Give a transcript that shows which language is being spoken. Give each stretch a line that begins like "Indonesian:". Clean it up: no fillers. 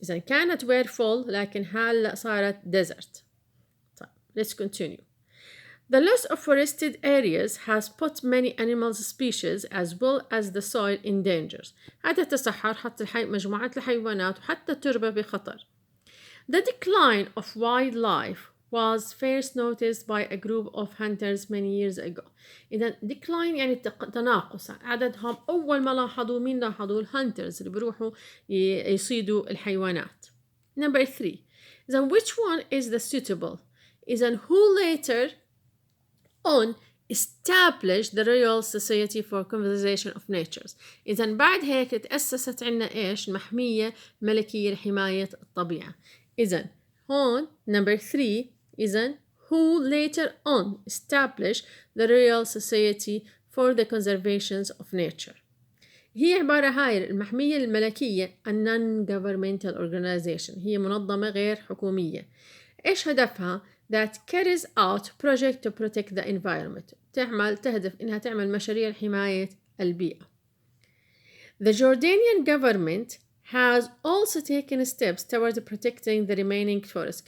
Arabic: إذا كانت
English: were full
Arabic: لكن هلا صارت desert.
English: طيب, let's continue. The loss of forested areas has put many animal species as well as the soil in danger.
Arabic: هذا التصحر حط مجموعات الحيوانات وحتى التربة بخطر.
English: The decline of wildlife was first noticed by a group of hunters many years ago.
Arabic: إذا decline يعني تناقص عددهم. أول ما لاحظوا مين لاحظوا؟ الهانترز اللي بيروحوا يصيدوا الحيوانات.
English: Number 3. Then which one is the suitable? إذا who later on established the Royal Society for Conservation of Nature.
Arabic: إذا بعد هيك تأسست عنا إيش؟ المحمية الملكية لحماية الطبيعة. إذا هون
English: number 3 إذا who later on established the Royal Society for the Conservation of Nature.
Arabic: هي عبارة هاي المحمية الملكية
English: a non-governmental organization.
Arabic: هي منظمة غير حكومية. إيش هدفها؟
English: that carries out project to protect the environment.
Arabic: تهدف إنها تعمل مشاريع لحماية البيئة.
English: The Jordanian government has also taken steps towards protecting the remaining forest.